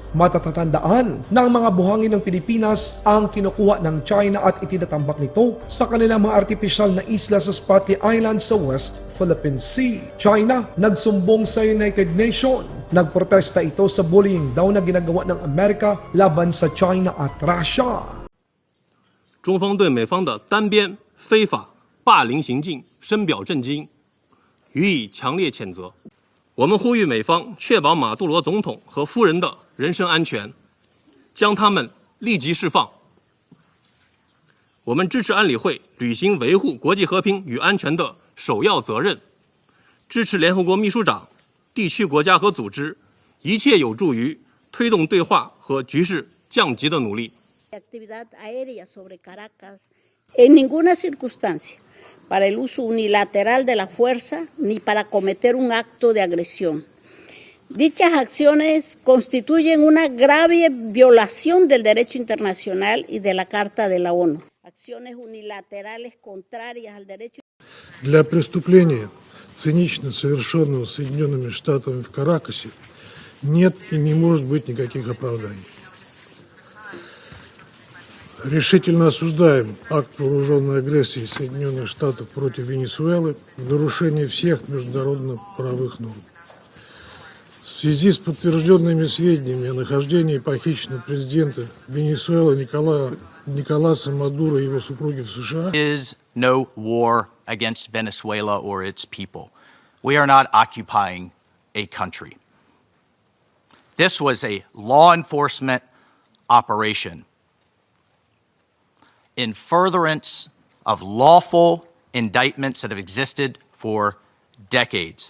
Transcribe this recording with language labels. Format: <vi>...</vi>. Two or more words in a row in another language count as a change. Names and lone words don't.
<tl>Matatatandaan na ang mga buhangin ng Pilipinas ang kinukuha ng China at itinatambak nito sa kanilang mga artificial na isla sa Spratly Island sa West Philippine Sea. China nagsumbong sa United Nations. Nagprotesta ito sa bullying daw na ginagawa ng Amerika laban sa China at Russia.</tl> <zh>中方对美方的单边非法霸凌行径深表震惊，予以强烈谴责。我们呼吁美方确保马杜罗总统和夫人的人身安全，将他们立即释放。我们支持安理会履行维护国际和平与安全的首要责任，支持联合国秘书长、地区国家和组织一切有助于推动对话和局势降级的努力。</zh> <es>Actividad aérea sobre Caracas en ninguna circunstancia para el uso unilateral de la fuerza ni para cometer un acto de agresión. Dichas acciones constituyen una grave violación del derecho internacional y de la Carta de la ONU. Acciones unilaterales contrarias al derecho.</es> <ru>Для преступления, цинично совершенного Соединенными Штатами в Каракасе, нет и не может быть никаких оправданий. Решительно осуждаем акт вооруженной агрессии Соединенных Штатов против Венесуэлы в нарушении всех международно-правовых норм. В связи с подтвержденными сведениями о нахождении похищенного президента Венесуэлы Николаса Мадуро и его супруги в США,</ru> <en>is no war against Venezuela or its people. We are not occupying a country. This was a law enforcement operation in furtherance of lawful indictments that have existed for decades.</en>